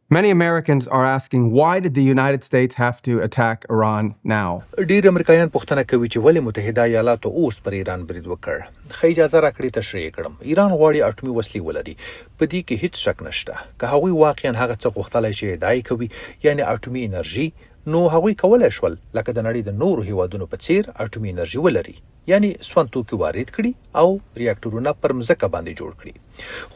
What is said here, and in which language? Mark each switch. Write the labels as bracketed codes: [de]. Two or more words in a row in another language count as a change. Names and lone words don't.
[en] Many Americans are asking, why did the United States have to attack Iran now? [ps] ډیر امریکایان پوښتنه کوي چې ولې متحده ایالاتو اوس پر ایران برید وکړ. خو اجازه راکړئ تشریح کړم. ایران غواړي اټومي وسلې ولري. په دې کې هیڅ شک نشته. که هغوی واقعا هغه څه غوښتلای شي ادعا کوي، یعنی اټومي انرژي، نو هغوی کولای شول لکه د نړۍ د نورو هیوادونو په څیر اټومي انرژي ولري، یعنی سون توکي وارد کړي او ریاکټورونه پر مځکه باندې جوړ کړي.